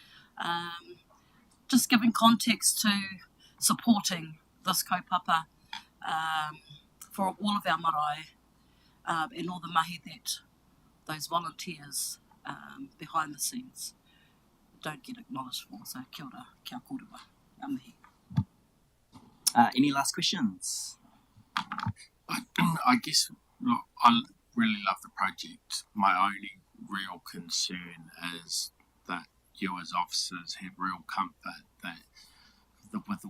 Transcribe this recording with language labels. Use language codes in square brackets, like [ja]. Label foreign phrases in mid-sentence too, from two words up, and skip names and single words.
[en] Just giving context to supporting this kaupapa for all of our marae and all the mahi that those volunteers behind the scenes don't get acknowledged for. [mi] So kia ora, kia kōrua, ngā mihi. [en] Any last questions? I guess, look, I really love the project. My only real concern is that you as officers have real comfort that with the